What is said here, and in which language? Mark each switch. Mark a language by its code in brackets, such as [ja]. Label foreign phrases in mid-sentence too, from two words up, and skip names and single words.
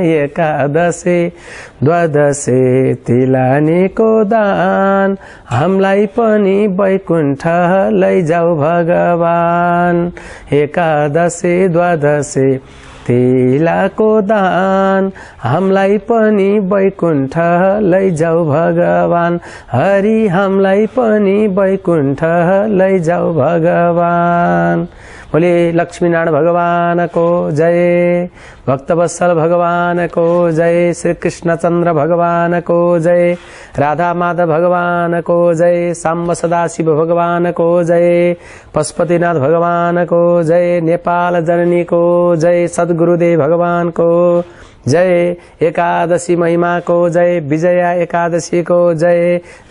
[ne] एकादशी द्वादशी तिलानीको दान हामीलाई पनि वैकुण्ठ लैजाऊ भगवान। एकादशी द्वादशी तिलाको दान हामीलाई पनि वैकुण्ठ लैजाऊ भगवान। हरि हामीलाई पनि वैकुण्ठ लैजाऊ भगवान। बोले लक्ष्मीनारायण भगवान को जय, भक्तवत्सल भगवान को जय, श्री कृष्णचंद्र भगवान को जय, राधा माधव भगवान को जय, सांब सदाशिव भगवान को जय, पशुपतिनाथ भगवान को जय, नेपाल जननी को जय, सद्गुरुदेव भगवान को जय, एकादशी महिमा को जय, विजया एकादशी को जय।